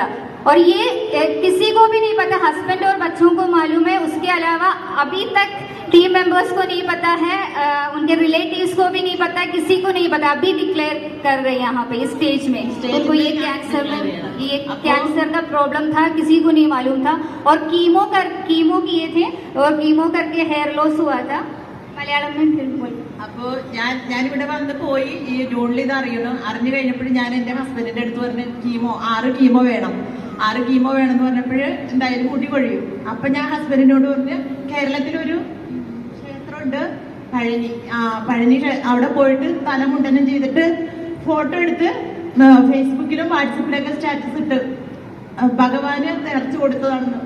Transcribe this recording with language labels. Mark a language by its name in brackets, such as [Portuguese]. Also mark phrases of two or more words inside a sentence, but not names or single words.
[Hindi] और ये किसी को भी नहीं पता, हस्बैंड और बच्चों को मालूम है, उसके अलावा अभी तक [English] team members [Hindi] को नहीं पता है, उनके रिलेटिव्स को भी नहीं पता, किसी को नहीं पता. अभी डिक्लेयर कर रहे हैं यहाँ पे इस स्टेज में उनको ये कैंसर का प्रॉब्लम था, किसी को नहीं मालूम था. और कीमो किए थे, और कीमो करके [English] hair loss [Hindi] हुआ था. [Malayalam] മലയാളം അപ്പോ ഞാനിവിടെ വന്ന് പോയി ഈ ജൂണിൽ ഇത് അറിഞ്ഞു കഴിഞ്ഞപ്പോൾ ഞാൻ എന്റെ ഹസ്ബൻഡിന്റെ അടുത്ത് പറഞ്ഞ് 6 കീമോ വേണം എന്ന് പറഞ്ഞപ്പോൾ എന്തായാലും കൂട്ടി കൊഴിയും. അപ്പൊ ഞാൻ ഹസ്ബൻഡിനോട് പറഞ്ഞ് കേരളത്തിലൊരു ക്ഷേത്രമുണ്ട് പഴനി അവിടെ പോയിട്ട് തലമുണ്ടനം ചെയ്തിട്ട് ഫോട്ടോ എടുത്ത് ഫേസ്ബുക്കിലും വാട്സപ്പിലൊക്കെ സ്റ്റാറ്റസ് ഇട്ട് ഭഗവാന് നേർച്ച കൊടുത്തതാണെന്ന്.